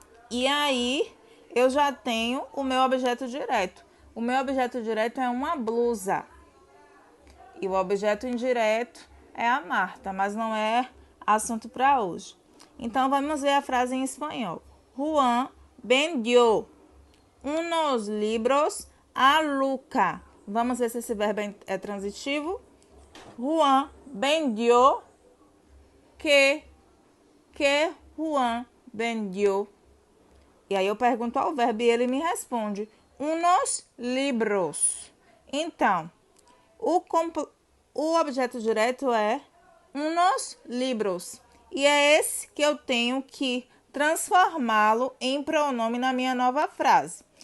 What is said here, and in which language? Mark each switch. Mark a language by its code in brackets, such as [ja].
[pt] E aí, eu já tenho o meu objeto direto. O meu objeto direto é uma blusa. E o objeto indireto é a Marta, mas não é assunto para hoje. Então, vamos ver a frase em espanhol. [es] Juan vendió unos libros a Luca. [pt] Vamos ver se esse verbo é transitivo. [es] Juan vendió que Juan vendió. [pt] E aí eu pergunto ao verbo e ele me responde. [es] Unos libros. [pt] Então, o objeto direto é unos libros. E é esse que eu tenho que transformá-lo em pronome na minha nova frase.